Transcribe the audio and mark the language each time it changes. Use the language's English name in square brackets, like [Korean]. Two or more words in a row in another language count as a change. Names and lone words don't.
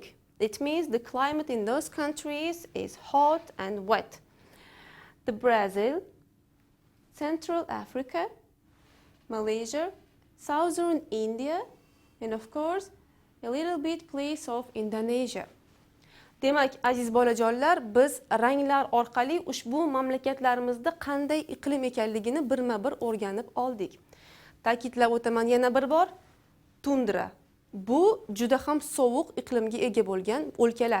[English] It means the climate in those countries is hot and wet. The Brazil, Central Africa, Malaysia, Southern India, and of course, a little bit place of Indonesia. [Uzbek] Demak, aziz bolajonlar, biz ranglar orqali ushbu mamlakatlarimizda qanday iqlim ekanligini birma-bir o'rganib oldik. Ta'kidlab o'taman yana bir bor, tundra. Bu juda ham sovuq iqlimga ega bo'lgan o'lkalar.